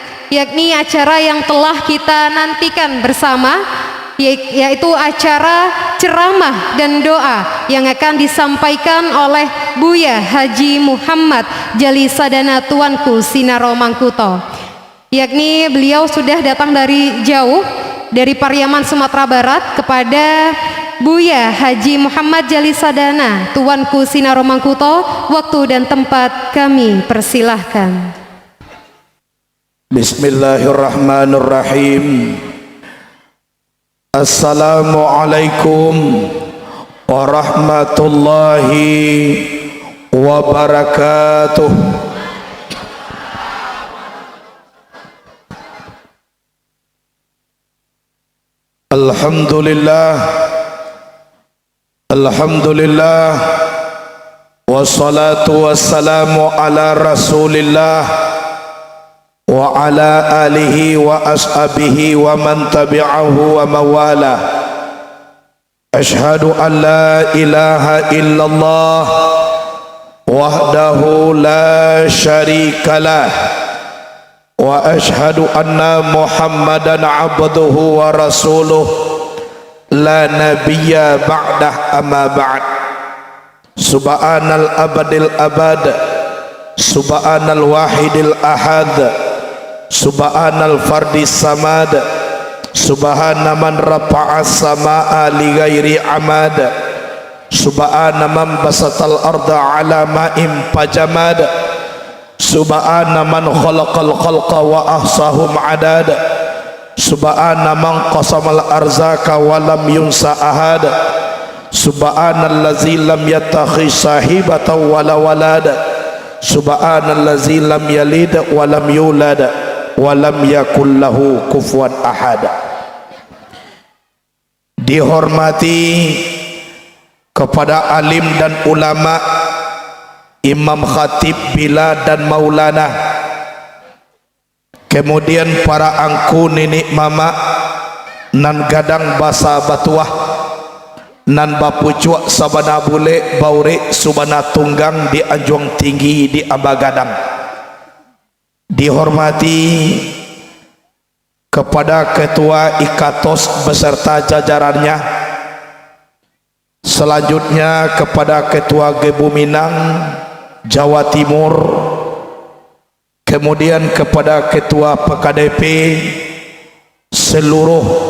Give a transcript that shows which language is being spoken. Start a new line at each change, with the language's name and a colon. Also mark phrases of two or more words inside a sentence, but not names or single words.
Indonesian: yakni acara yang telah kita nantikan bersama, yaitu acara ceramah dan doa yang akan disampaikan oleh Buya Haji Muhammad Jalisadana Tuanku Sinaro Mangkuto. Yakni beliau sudah datang dari jauh, dari Pariaman Sumatera Barat, kepada Buya Haji Muhammad Jalisadana Tuanku Sinaro Mangkuto. Waktu dan tempat kami persilahkan.
Arabic: بسم الله الرحمن الرحيم. السلام عليكم ورحمة الله وبركاته. الحمد لله والصلاة والسلام على رسول الله وعلى آله وأصحابه ومن تبعه وموالاه. أشهد أن لا إله إلا الله وحده لا شريك له وأشهد أن محمدا عبده ورسوله لا نبي بعده أما بعد. سبحان الأبد الأبد سبحان الواحد الأحد سبحان الفرد الصمد سبحان من رفع السماء لِ غير عمد سبحان من بسط الأرض على ماء جمد سبحان من خلق الخلق وأحصاهم عدد سبحان من قسم الأرزاق ولم ينس أحد سبحان الذي لم يتخذ صاحبة ولا ولد سبحان الذي لم يلد ولم يولد ولم يكن له كفوا أحد.
Indonesian: Dihormati kepada alim dan ulama, imam khatib bila dan maulana, kemudian para
Minangkabau: angku nenek mama nan gadang basa batuah nan bapucuak sabana bule baure subana tunggang di anjuang tinggi di abagadang.
Indonesian: Dihormati kepada ketua Ikatos beserta jajarannya, selanjutnya kepada ketua Gebu Minang Jawa Timur, kemudian kepada ketua PKDP, seluruh